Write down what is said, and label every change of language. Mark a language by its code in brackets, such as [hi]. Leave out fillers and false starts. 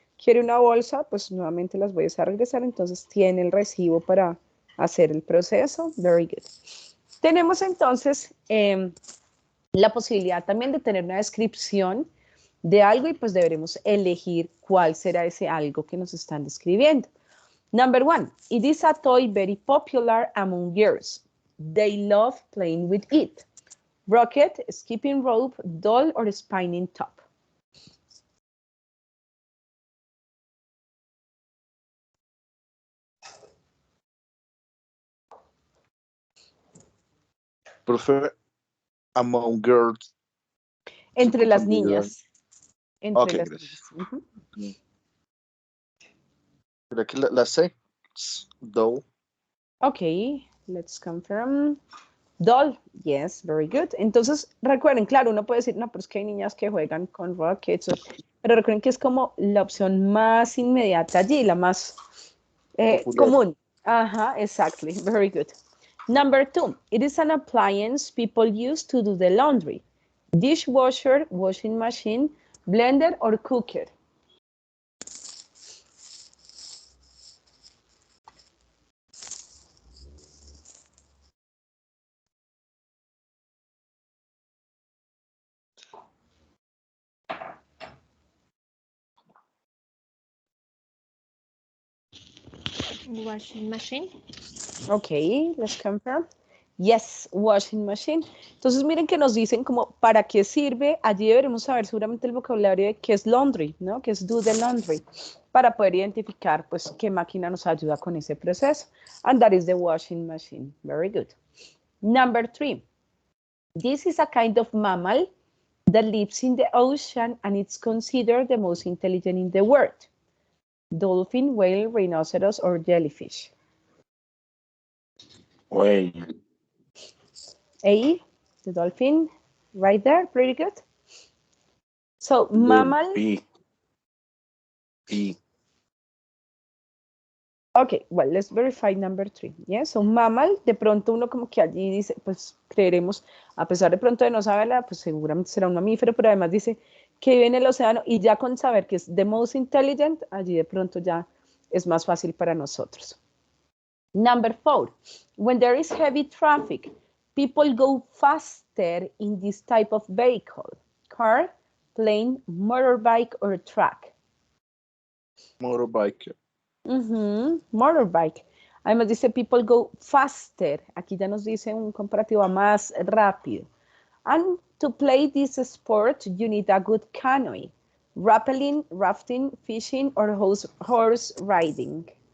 [es] Quiere una bolsa, pues nuevamente las voy a regresar, entonces tiene el recibo para hacer el proceso. [en] Very good. [es] Tenemos entonces la posibilidad también de tener una descripción de algo y pues deberemos elegir cuál será ese algo que nos están describiendo. [en] Number one, it is a toy very popular among girls. They love playing with it. Rocket, skipping rope, doll, or spinning top. Prefer among girls. [es] Entre las niñas. Entre las niñas. Creo que la sé. Doll. [en] Okay, let's confirm. Doll, yes, very good. [es] Entonces, recuerden, claro, uno puede decir, no, pero es que hay niñas que juegan con rockets, pero recuerden que es como la opción más inmediata allí, la más común. [en] Ajá, exactly, very good. Number two, it is an appliance people use to do the laundry. Dishwasher, washing machine, Blender or cooker? Washing machine. Ok, let's confirm. Yes, washing machine. [es] Entonces miren que nos dicen como para qué sirve. Allí deberemos saber seguramente el vocabulario de qué es laundry, ¿no? Que es [en] do the laundry, [es] para poder identificar pues qué máquina nos ayuda con ese proceso. [en] And that is the washing machine. Very good. Number 3. This is a kind of mammal that lives in the ocean and it's considered the most intelligent in the world. Dolphin, whale, rhinoceros, or jellyfish? Whale. A, the dolphin, right there, pretty good. So, mammal. B. Okay, well, let's verify number 3. [es] Yeah, so mammal, de pronto uno como que allí dice, pues creeremos, a pesar de pronto de no saberla, pues seguramente será un mamífero, pero además dice que vive en el océano y ya con saber que es [en] the most intelligent, [es] allí de pronto ya es más fácil para nosotros. [en] Number 4, when there is heavy traffic, people go faster in this type of vehicle. Car, plane, motorbike, or truck? Motorbike. Motorbike. [es] Además dice [en] people go faster. [es] Aquí ya nos dice un comparativo más rápido. [en] And to play this sport, you need a good canoe. Rappelling, rafting, fishing, or horse riding.